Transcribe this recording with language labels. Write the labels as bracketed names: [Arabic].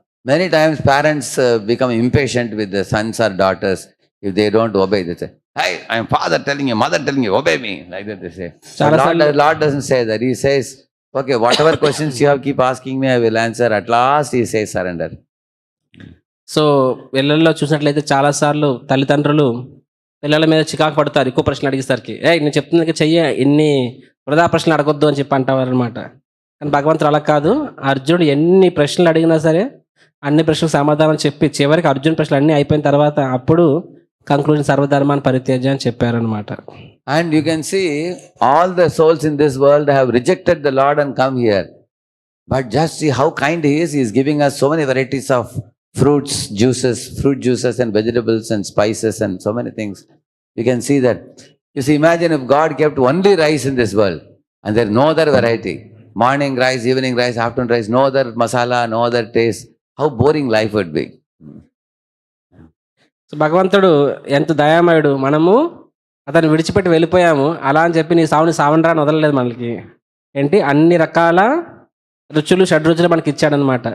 [English] Many times parents become impatient with the sons or daughters if they don't obey. They say, hey, I am father telling you, mother telling you, obey me. Like that they say. Lord doesn't say that. He says, okay, whatever questions you have, keep asking me, I will answer. At last he says surrender. [Telugu] So పిల్లల్లో చూసినట్లయితే చాలాసార్లు తల్లిదండ్రులు పిల్లల మీద చికాకు పడతారు ఎక్కువ ప్రశ్నలు అడిగేసరికి. నేను చెప్తున్నది చెయ్యి, ఇన్ని వృధా ప్రశ్నలు అడగొద్దు అని చెప్పి అంటారు అనమాట. కానీ భగవంతుడు అలా కాదు. అర్జునుడు ఎన్ని ప్రశ్నలు అడిగినా సరే అన్ని ప్రశ్నలకు సమాధానం చెప్పి చివరికి అర్జున్ ప్రశ్నలు అన్నీ అయిపోయిన తర్వాత అప్పుడు కంక్లూజన్ సర్వధర్మాన్ని పరిత్యజ్య అని చెప్పారనమాట. [English] And you can see all the souls in this world have rejected the Lord and come here. But just see how kind he is. He is giving us so many varieties of fruit juices and vegetables and spices and so many things. You can see that. You see, imagine if God kept only rice in this world and there is no other variety. Morning rice, evening rice, afternoon rice, no other masala, no other taste. How boring life would be. [Telugu] So భగవంతుడు ఎంత దయామయుడు. మనము అతను విడిచిపెట్టి వెళ్ళిపోయాము, అలా అని చెప్పి నీ సావుని రాని వదలలేదు మనకి. ఏంటి అన్ని రకాల రుచులు షడ్రుచులు మనకి ఇచ్చాడనమాట.